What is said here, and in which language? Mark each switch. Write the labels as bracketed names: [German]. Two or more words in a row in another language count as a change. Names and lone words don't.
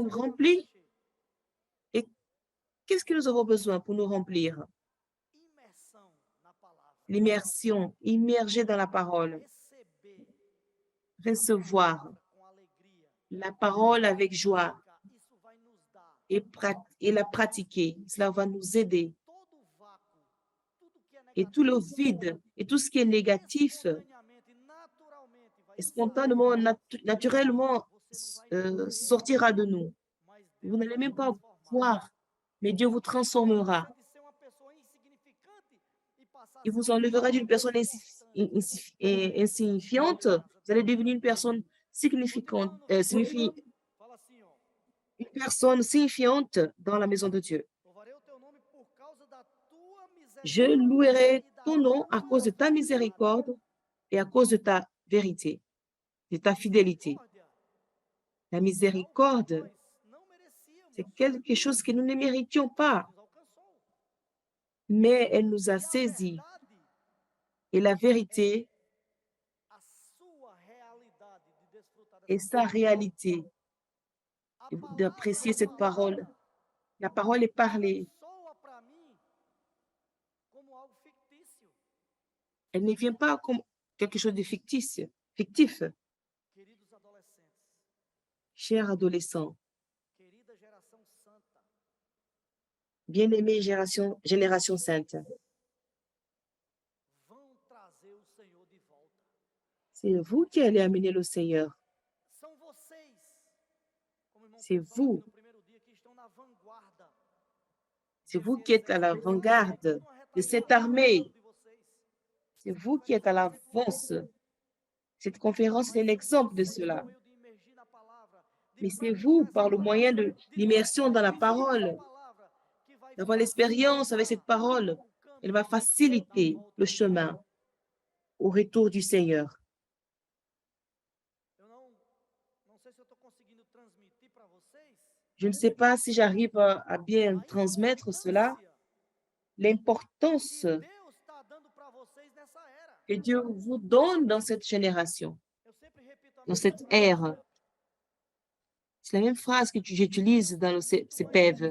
[Portuguese] Precisamos [French] remplis. [Portuguese] encher. [French] Qu'est-ce que nous avons besoin pour nous remplir? [Portuguese] Imersão na palavra. [French] L'immersion, immerger dans la parole, [Portuguese] Receber [French] recevoir [Portuguese] com alegria. [French] la parole avec joie [Portuguese] Isso vai nos dar [French] et la pratiquer. Cela va nous aider. [Portuguese] todo o vácuo, tudo que é [French] Et tout le vide et tout ce qui est négatif, [Portuguese] espontaneamente, naturalmente vai [French] et [Portuguese] sair. [French] spontanément, naturellement, [Portuguese] Você não vai ver, [French] sortira de nous. [Portuguese] mas [French] Vous [Portuguese] Deus [French] n'allez [Portuguese] vai [French] même pas [Portuguese] transformar. [French] voir, mais Dieu vous transformera. [Portuguese] Você de ser uma pessoa insignificante e passar a [French] Il [Portuguese] ser [French] vous [Portuguese] uma [French] enlèvera [Portuguese] pessoa [French] d'une personne [Portuguese] importante. [French] insignifiante, Vous allez devenir une personne significante, [Portuguese] Fala assim, ó. [French] une personne signifiante dans la maison de Dieu. [Portuguese] Louvarei o teu nome por causa da tua [French] Je [Portuguese] misericórdia [French] louerai [Portuguese] e da [French] ton nom à cause de ta [Portuguese] tua [French] miséricorde et à cause de ta vérité, de ta fidélité. [Portuguese] misericórdia. [French] La miséricorde, [Portuguese] Nós não merecíamos, [French] c'est quelque chose que nous ne méritions pas, [Portuguese] nos alcançou. [French] mais elle nous a [Portuguese] E a [French] saisis. [Portuguese] verdade [French] Et la vérité [Portuguese] a sua realidade de desfrutar [French] est [Portuguese] dessa [French] sa [Portuguese] palavra. [French] réalité, [Portuguese] A [French] d'apprécier cette parole. [Portuguese] palavra [French] La parole est parlée. [Portuguese] soa para mim como algo fictício. [French] Elle ne vient pas comme quelque chose de fictif. [Portuguese] Queridos adolescentes, [French] Chers adolescents, [Portuguese] querida geração santa, [French] bien-aimée génération sainte, [Portuguese] vão trazer o Senhor de volta. [French] c'est vous qui allez amener le Seigneur. [Portuguese] São vocês, como o irmão [French] C'est [Portuguese] Pedro falou [French] vous. [Portuguese] aqui no primeiro dia, que estão na vanguarda. [French] C'est vous [Portuguese] desse [French] qui êtes à [Portuguese] exército. [French] l'avant-garde [Portuguese] Uma [French] de cette [Portuguese] retaguarda [French] armée. [Portuguese] de vocês. [French] C'est [Portuguese] Essa [French] vous qui êtes à [Portuguese] conferência vai ser um [French] l'avance. [Portuguese] exemplo. [French] Cette conférence est un [Portuguese] Mas [French] exemple de [Portuguese] vocês, [French] cela. [Portuguese] por meio de imergir na palavra, de [French] Mais c'est [Portuguese] praticar [French] vous, [Portuguese] essa [French] par le moyen [Portuguese] palavra, de [French] de l'immersion dans la [Portuguese] viver essa [French] parole, [Portuguese] palavra, que vai [French] d'avoir l'expérience avec cette [Portuguese] facilitar [French] parole, [Portuguese] o [French] elle va [Portuguese] caminho da [French] faciliter [Portuguese] volta [French] le [Portuguese] do Senhor. [French] chemin au retour du Seigneur. [Portuguese] Eu não sei se eu estou conseguindo transmitir para vocês [French] Je ne sais pas si j'arrive à bien [Portuguese] a [French] transmettre cela, [Portuguese] importância [French] l'importance [Portuguese] que Deus está dando para vocês nessa era. [French] que Dieu vous donne dans cette génération, [Portuguese] Eu sempre repito a [French] dans [Portuguese] mesma [French] cette [Portuguese] frase. [French] ère. C'est la même phrase que j'utilise dans le CPEV.